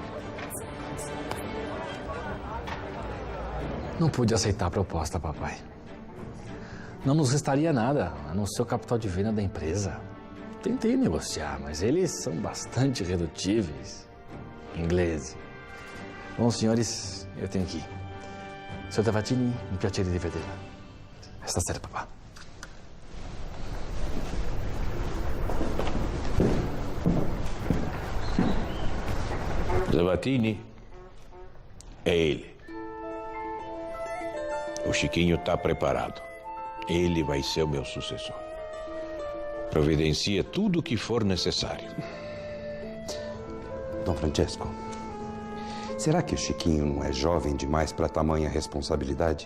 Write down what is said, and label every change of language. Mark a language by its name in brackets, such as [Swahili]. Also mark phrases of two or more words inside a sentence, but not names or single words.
[Portuguese] Não pude aceitar a proposta, papai. Não nos restaria nada, a não ser o capital de venda da empresa. Tentei negociar, mas eles são bastante redutíveis. Inglês. Bom, senhores, eu tenho que ir. Sr. [Italian] Tavatini, mi piacere di vederla. Stasera, papà. [Portuguese] Tavatini é ele. O Chiquinho está preparado. Ele vai ser o meu sucessor. Providencie tudo o que for necessário. Dom Francesco, será que o Chiquinho não é jovem demais para tamanha responsabilidade?